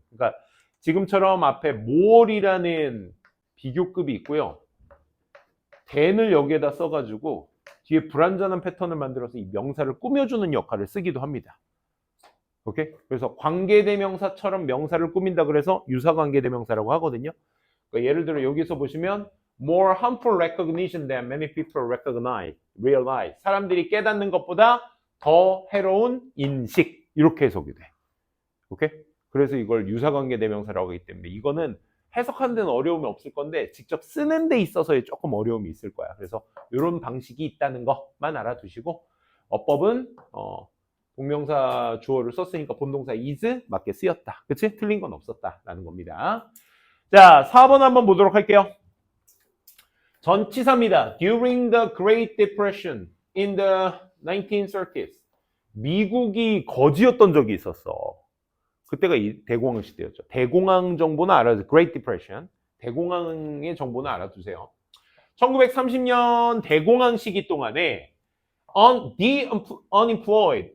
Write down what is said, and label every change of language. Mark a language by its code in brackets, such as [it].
[ko] 그러니까 지금처럼 앞에 more이라는 비교급이 있고요. than을 여기에다 써가지고 뒤에 불완전한 패턴을 만들어서 이 명사를 꾸며주는 역할을 쓰기도 합니다. 오케이? 그래서 관계대명사처럼 명사를 꾸민다 그래서 유사관계대명사라고 하거든요. 그러니까 예를 들어 여기서 보시면 [en] more harmful recognition than many people realize. [ko] 사람들이 깨닫는 것보다 더 해로운 인식. 이렇게 해석이 돼. 오케이? 그래서 이걸 유사관계대명사라고 하기 때문에 이거는 해석하는 데는 어려움이 없을 건데 직접 쓰는 데 있어서의 조금 어려움이 있을 거야. 그래서 이런 방식이 있다는 것만 알아두시고 어법은 동명사 주어를 썼으니까 본동사 is 맞게 쓰였다. 그치? 틀린 건 없었다라는 겁니다. 자, 4번 한번 보도록 할게요. 전치사입니다. [en] During the Great Depression in the 1930s. [ko] 미국이 거지였던 적이 있었어. 그때가 대공황 시대였죠. 대공황 정보는 알아두세요. [en] Great Depression. [ko] 대공황의 정보는 알아두세요. 1930년 대공황 시기 동안에 [en] the unemployed.